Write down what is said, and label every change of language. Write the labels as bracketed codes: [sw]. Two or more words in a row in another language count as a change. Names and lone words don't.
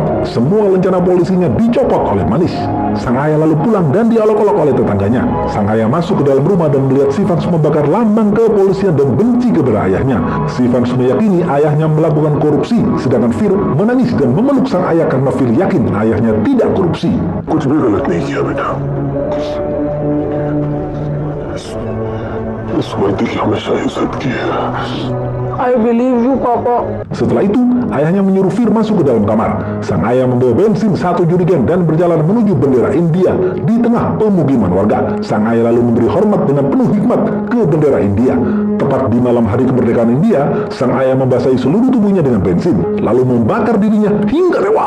[id] Semua rencana polisinya dicopot oleh Manis. Sang ayah lalu pulang dan diolok-olok oleh tetangganya. Sang ayah masuk ke dalam rumah dan melihat Sivans membakar lambang kepolisian dan benci kepada ayahnya. Sivans meyakini ayahnya melakukan korupsi, sedangkan Fir menangis dan memeluk sang ayah karena Fir yakin ayahnya tidak korupsi. [hi] कुछ भी गलत नहीं किया बेटा। इस दिल हमेशा इज्जत की है। [en] I believe you, Papa. [id] Setelah itu, ayahnya menyuruh Fir masuk ke dalam kamar. Sang ayah membawa bensin 1 jerigen dan berjalan menuju bendera India di tengah pemukiman warga. Sang ayah lalu memberi hormat dengan penuh hikmat ke bendera India. Tepat di malam hari kemerdekaan India, sang ayah membasahi seluruh tubuhnya dengan bensin, lalu membakar dirinya hingga tewas.